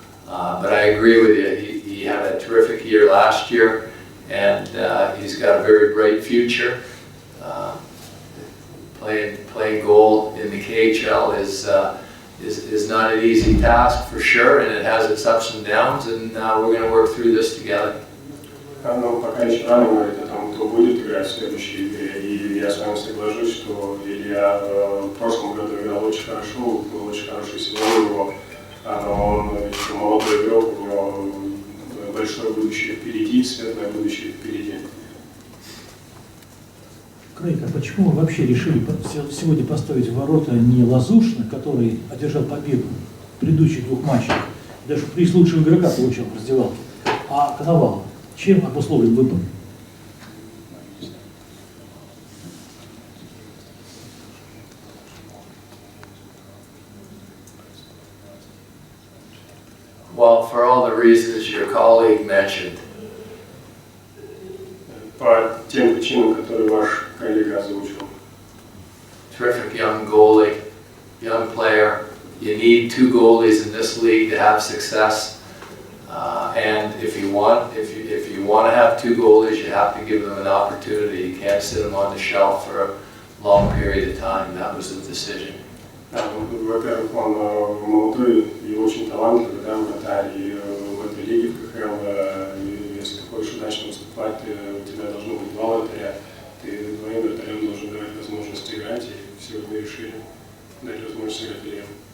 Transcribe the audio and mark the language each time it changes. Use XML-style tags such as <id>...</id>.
<en>But I agree with you. He had a terrific year last year, and he's got a very bright future. Playing goal in the KHL is not an easy task for sure, and it has its ups and downs, and we're going to work through this together.</en> <ru>Но пока еще рано говорить о том, кто будет играть в следующей игре. И я с вами соглашусь, что Илья в прошлом году играл очень хорошо, был очень хороший сезон у него. Но он еще молодой игрок, у него большое будущее впереди, светлое будущее впереди. Крейг, а почему вы вообще решили сегодня поставить в ворота не Лазушина, который одержал победу в предыдущих 2 матчах, даже приз лучшего игрока получил в раздевалке, а Коновалова? Чем обусловлен выбор?</ru> <en>Well, for all the reasons your colleague mentioned.</en> <ru>По тем причинам, которые ваш коллега озвучил.</ru> <en>Terrific young goalie, young player, you need 2 goalies in this league to have success. And if you want to have 2 goalies, you have to give them an opportunity. You can't sit them on the shelf for a long period of time. That was the decision.</en> <ru>Во-первых, он молодой и очень талантливый, да, вратарь, и в этой лиге, в КХЛ, если ты хочешь удачно выступать, у тебя должно быть 2 вратаря, ты 2 вратарям должен давать возможность играть, и все мы решили дать возможность играть Ильям.</ru>